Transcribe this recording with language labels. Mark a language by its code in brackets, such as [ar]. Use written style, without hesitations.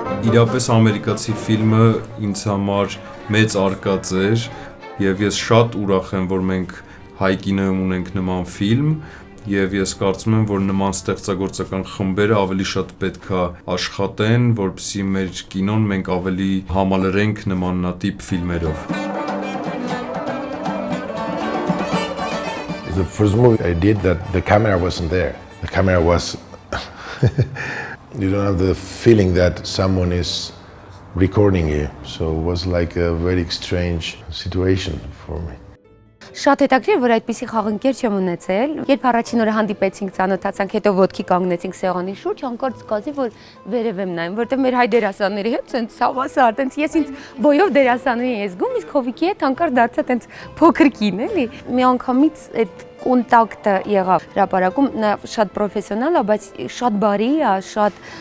[hy] Իրապես ամերիկացի ֆիլմը ինձ համար մեծ արկած էր եւ ես շատ ուրախ եմ, որ մենք հայ կինոյում ունենք նման ֆիլմ եւ ես կարծում եմ, որ նման ստեղծագործական խմբերը ավելի շատ պետքա աշխատեն, որպեսզի մեր կինոն մենք ավելի համալրենք նմանատիպ ֆիլմերով։ [en] The first movie I did that the camera wasn't there. The camera was you don't have the feeling that someone is recording you. So it was like a very strange situation for me. [hy] Շատ հետաքրքիր, որ այդպիսի խաղընկեր չեմ ունեցել։ Երբ առաջին օրը հանդիպեցինք, ծանոթացանք, հետո ոտքի կանգնեցինք սեղանի շուրջ, հանկարծ զգացի, որ վերև եմ նայում, որտեղ մեր հայ դերասանների հետ ցենց սավասար, տենց ես ինձ բոյով դերասանուհի եմ զգում, իսկ Հովիկի հետ հանկարծ դարձա տենց փոքր կին, էլի։ Մի անգամից այդ կոնտակտը եղավ հրապարակում, նա շատ պրոֆեսիոնալ է, բայց շատ բարի է, շատ